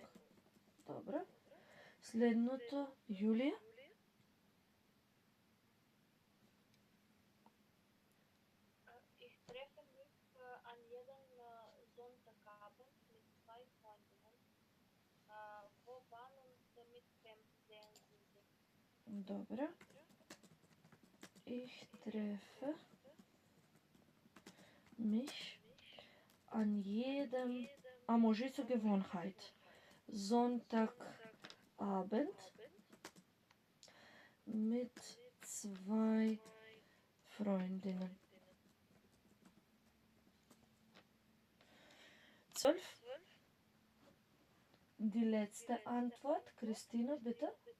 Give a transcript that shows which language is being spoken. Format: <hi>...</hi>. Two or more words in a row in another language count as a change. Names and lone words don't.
<mk>Добре. Следното, Јулија.</mk> <de>Ich treffe mich an jedem Sonntagabend mit zwei Freundinnen. Wo wann und mit wem sehen Sie sich?</de> <mk>Добре.</mk> <de>Ich treffe mich an jedem,</de> <mk>може со</mk> <de>Gewohnheit, Sonntagabend mit 2 Freundinnen. 12. Die letzte Antwort, Christina, bitte.</de>